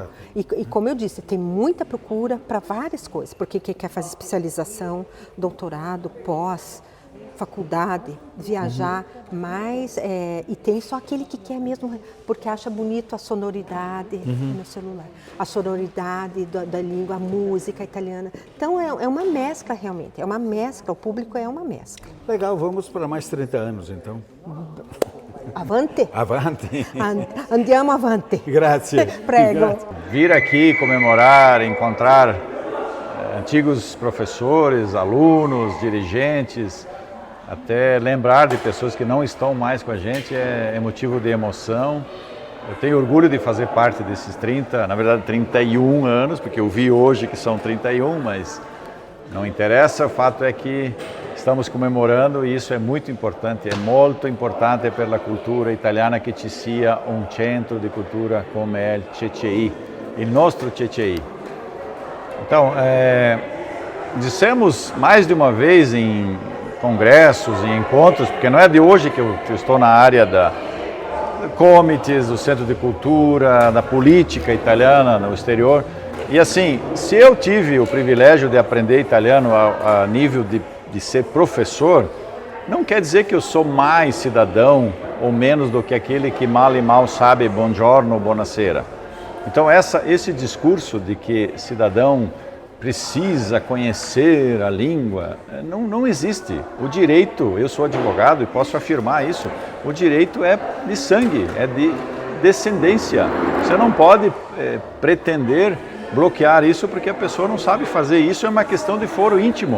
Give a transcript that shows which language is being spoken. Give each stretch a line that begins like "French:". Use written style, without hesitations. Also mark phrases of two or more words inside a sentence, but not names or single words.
Portuguese: E como eu disse, tem muita procura para várias coisas, porque quem quer fazer especialização, doutorado, pós, faculdade, viajar, mas e tem só aquele que quer mesmo, porque acha bonito a sonoridade no celular, a sonoridade da língua, a música italiana. Então é uma mescla realmente, o público é uma mescla. Legal, vamos para mais 30 anos então. Avante?
Italian: Avanti. Andiamo avanti. Grazie. Prego. Grazie.
Portuguese: Vir aqui comemorar, encontrar antigos professores, alunos, dirigentes, até lembrar de pessoas que não estão mais com a gente é motivo de emoção. Eu tenho orgulho de fazer parte desses 31 anos, porque eu vi hoje que são 31, mas não interessa, o fato é que estamos comemorando e isso é muito importante pela cultura italiana que
Italian: ci sia un centro di cultura come è il CCI, il nostro CCI.
Portuguese: Então, dissemos mais de uma vez em congressos e encontros, porque não é de hoje que eu estou na área da comitês, do Centro de Cultura, da política italiana no exterior. E assim, se eu tive o privilégio de aprender italiano a nível de ser professor, não quer dizer que eu sou mais cidadão ou menos do que aquele que mal e mal sabe
Italian: buongiorno, buonasera.
Portuguese: Então esse discurso de que cidadão precisa conhecer a língua, não existe. O direito, eu sou advogado e posso afirmar isso, o direito é de sangue, é de descendência. Você não pode pretender bloquear isso porque a pessoa não sabe fazer isso, é uma questão de foro íntimo.